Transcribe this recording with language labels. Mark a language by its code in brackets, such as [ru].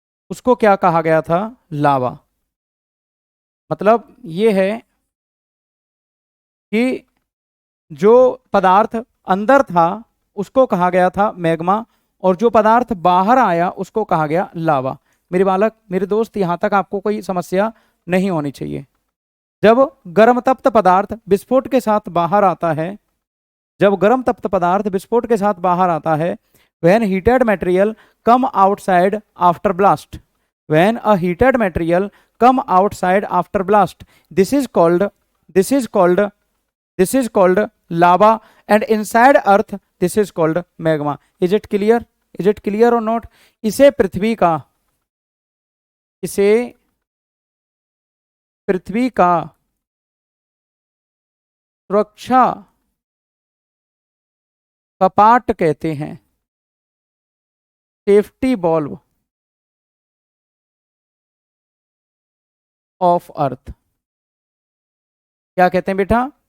[hi] उसको क्या कहा गया था? लावा। मतलब ये है कि जो पदार्थ अंदर था उसको कहा गया था मैग्मा, और जो पदार्थ बाहर आया उसको कहा गया लावा। मेरे बालक, मेरे दोस्त, यहां तक आपको कोई समस्या नहीं होनी चाहिए। जब गर्म तप्त पदार्थ विस्फोट के साथ बाहर आता है, [en] जब गर्म तप्त पदार्थ विस्फोट के साथ बाहर आता है, when heated material come outside after blast, when a heated material come outside after blast, this is called, this is called, this is called lava, and inside earth this is called magma. Is it clear? Is it clear or not? [hi] इसे पृथ्वी का, इसे पृथ्वी का सुरक्षा कपाट कहते हैं, safety valve of earth. क्या कहते हैं बेटा?